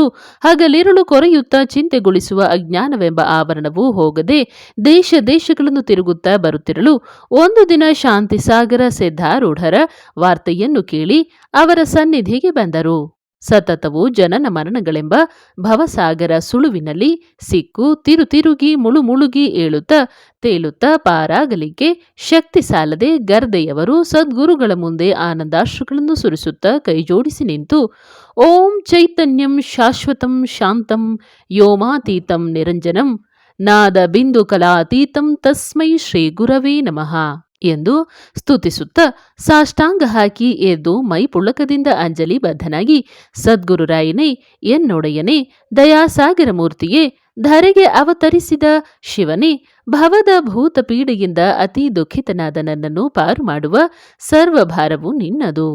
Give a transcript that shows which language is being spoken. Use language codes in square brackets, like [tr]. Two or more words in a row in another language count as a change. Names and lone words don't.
[kn] ಹಗಲಿರುಳು ಕೊರೆಯುತ್ತಾ ಚಿಂತೆಗೊಳಿಸುವ ಅಜ್ಞಾನವೆಂಬ ಆವರಣವು ಹೋಗದೆ ದೇಶ ದೇಶಗಳನ್ನು ತಿರುಗುತ್ತಾ ಬರುತ್ತಿರಲು ಒಂದು ದಿನ ಶಾಂತಿಸಾಗರ ಸಿದ್ಧಾರೂಢರ ವಾರ್ತೆಯನ್ನು ಕೇಳಿ ಅವರ ಸನ್ನಿಧಿಗೆ ಬಂದರು. ಸತತವು ಜನನ ಮರಣಗಳೆಂಬ ಭವಸಾಗರ ಸುಳುವಿನಲ್ಲಿ ಸಿಕ್ಕು ತಿರುಗಿ ಮುಳುಗಿ ತೇಲುತ್ತಾ ಪಾರಾಗಲಿಕ್ಕೆ ಶಕ್ತಿ ಸಾಲದೆ ಗರ್ದೆಯವರು ಸದ್ಗುರುಗಳ ಮುಂದೆ ಆನಂದಾಶ್ರುಗಳನ್ನು ಸುರಿಸುತ್ತಾ ಕೈಜೋಡಿಸಿ ನಿಂತು, [sa] ಓಂ ಚೈತನ್ಯಂ ಶಾಶ್ವತಂ ಶಾಂತಂ ಯೋಮಾತೀತಂ ನಿರಂಜನಂ ನಾದ ಬಿಂದು ಕಲಾತೀತಂ ತಸ್ಮೈ ಶ್ರೀ ಗುರವೇ ನಮಃ [kn] ಎಂದು ಸ್ತುತಿಸುತ್ತಾ ಸಾಷ್ಟಾಂಗ ಹಾಕಿ ಎದ್ದು ಮೈ ಪುಳಕದಿಂದ ಅಂಜಲಿ ಬದ್ಧನಾಗಿ, ಸದ್ಗುರುರಾಯನೇ, ಎನ್ನೊಡೆಯನೇ, ದಯಾಸಾಗರ ಮೂರ್ತಿಯೇ, ಧರೆಗೆ ಅವತರಿಸಿದ ಶಿವನೇ, ಭವದ ಭೂತ ಪೀಡೆಯಿಂದ ಅತಿ ದುಃಖಿತನಾದ ನನ್ನನ್ನು ಪಾರು ಮಾಡುವ ಸರ್ವಭಾರವು ನಿನ್ನದು.